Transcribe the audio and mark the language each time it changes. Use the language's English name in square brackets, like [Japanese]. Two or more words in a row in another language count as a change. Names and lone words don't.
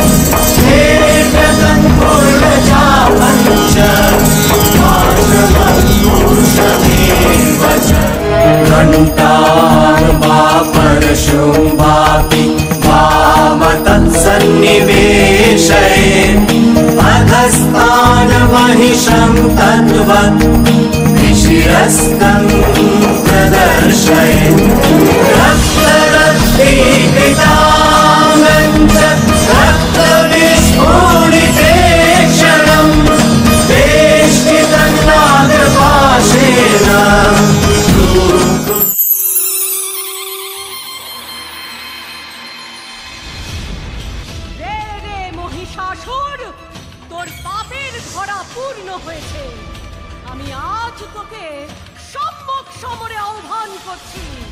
[Sanskrit] घण्टार्वापरशुम्भापि वामतत्सन्निवेशयेत् अधस्तानमहिषं तद्वत् विशिरस्तं प्रदर्शयेत् दीपिताङ्गं च रक्तविस्फुरिते क्षणम् वेष्टितन्नागपाशेन [Bangla] রে রে মহিষাসুর, তোর পাপের ধরা পূর্ণ হয়েছে। আমি আজ তোকে সম্মুখ সমরে আহ্বান করছি।